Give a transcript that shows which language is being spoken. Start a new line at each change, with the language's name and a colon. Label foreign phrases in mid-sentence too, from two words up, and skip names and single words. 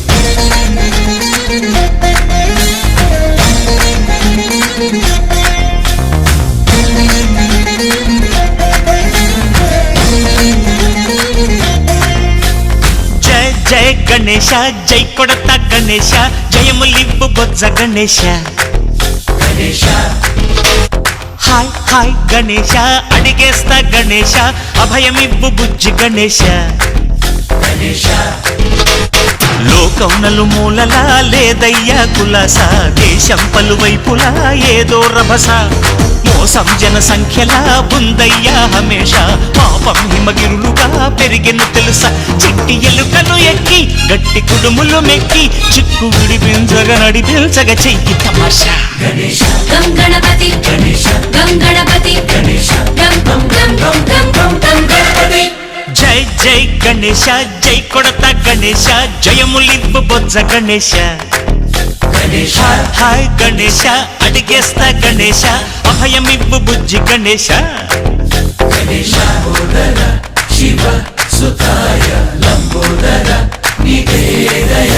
Telugu: జయ జయ గణేశ జయ కొడత గణేశ జయములివ్వు బొజ్జ గణేశ गणेश హాయ్ హాయ్ గణేశ అడిగేస్తా గణేశ అభయమివ్వు బుజ్జి గణేశ गणेश లోకం నలుమూలలా లేదయ్యా కులాస దేశం పలువైపులా ఏదో రభస మోసం జన సంఖ్యలా ఉందయ్యా హమేష పాపం హిమగిరులుగా పెరిగిన తెలుసా చిట్టి ఎలుకను ఎక్కి గట్టి కుడుములు మెక్కి చిక్కు విడిపించగా నడిపించగా చెయ్యి తమాషా गणेश గం గణపతి गणेश గం గణపతి गणेश గం గం గం గం గం గం గం गणपति జై జై గణేశ జై కొడత గణేశ జయములివ్వు బొజ్జ గణేశ गणेश హాయ్ గణేశ అడిగేస్తా గణేశ అభయమివ్వు బుజ్జి గణేశ
Sanskrit: गणेश बोदर शिव सुताय लंबोदर निवेदय